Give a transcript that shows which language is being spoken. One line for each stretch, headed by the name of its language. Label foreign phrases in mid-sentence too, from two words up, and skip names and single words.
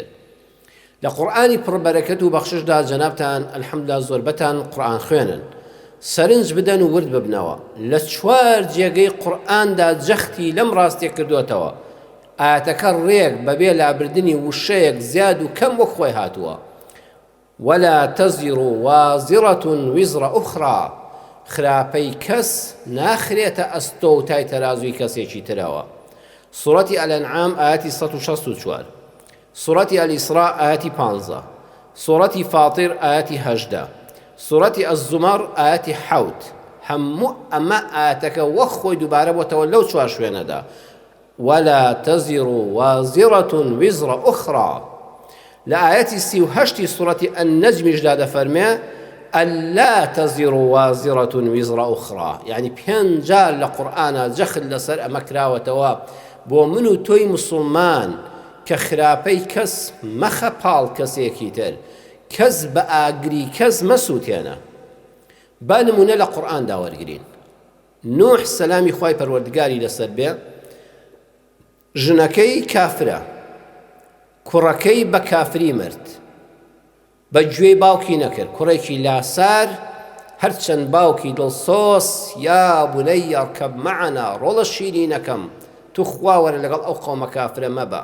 Central Kurdish: لە قورئانی پڕبەرەکەت و بەخششدا جەنابتان ئەلحەمدوللا زۆربەتان قورئان خوێنن، سەرنج بدەن و ورد ببنەوە. لە 4 جێگەی قورئاندا جەختی لەم ڕاستیە کردوتەوە. ئاەتەکە ڕێک بەبێ لابردنی وشەیەک زیاد و کەم وەک خۆی هاتووە.
Arabic: ولا تزر وازرة وزر أخرى،
Central Kurdish: خراپەی کەس ناخرێتە ئەستۆ و تای تەرازوی کەسێکی ترەوە. سوورەتی ئەلئەنعام ئاەتی 164، سوورەتی ئەلئیسراء ئاەتی 15، سوورەتی فاتیر ئاەتی 18، سوورەتی ئەززومەر ئاەتی 7. هەموو ئەمە ئاەتەکە وەک خۆی دووبارە بۆتەوە لەو 4 شوێنەدا.
Arabic: ولا تزر وازرة وزر أخرى.
Central Kurdish: لە ئاەتی 38 سوورەتی ئەننەجمیشدا دەفەرمێ
Arabic: ألا تزر وازرة وزر أخرى.
Central Kurdish: يعني 5 جار لە قورئانە جەخت لەسەر ئەمە کراوەتەوە بۆ من و تۆی موسڵمان کە خراپەی کەس مەخە پاڵ کەسێکی تر، کەس بە ئاگری کەس مەسووتێنە. با نمونە لە قورئاندا وەرگرین. نوح سەلامی خوای پەروەردگاری لەسەر بێ، ژنەکەی کافرە، کوڕەکەی بە کافری مرد، بە گوێی باوکی نەکرد، کوڕێکی لاسار، هەرچەند باوکی دڵسۆس یا بونەیە
Arabic: ئەرکەب مەعەنا،
Central Kurdish: ڕۆڵە شیرینەکەم، تو خوا وەرە لەگەڵ ئەو قەومە کافرە مەبە.